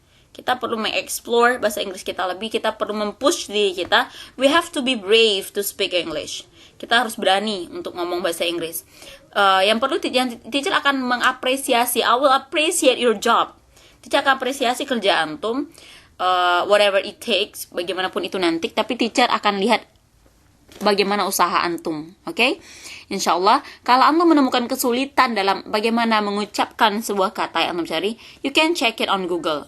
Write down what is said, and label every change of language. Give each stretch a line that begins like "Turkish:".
Indonesian: Kita perlu mengeksplor bahasa Inggris kita lebih. Kita perlu mempush diri kita.
English: We have to be brave to speak English.
Indonesian: Kita harus berani untuk ngomong bahasa Inggris. Yang perlu teacher akan mengapresiasi.
English: I will appreciate your job.
Indonesian: Teacher akan apresiasi kerja antum,
English: whatever it takes,
Indonesian: bagaimanapun itu nanti. Tapi teacher akan lihat bagaimana usaha antum, okay? Insyaallah, kalau antum menemukan kesulitan dalam bagaimana mengucapkan sebuah kata yang antum cari,
English: you can check it on Google.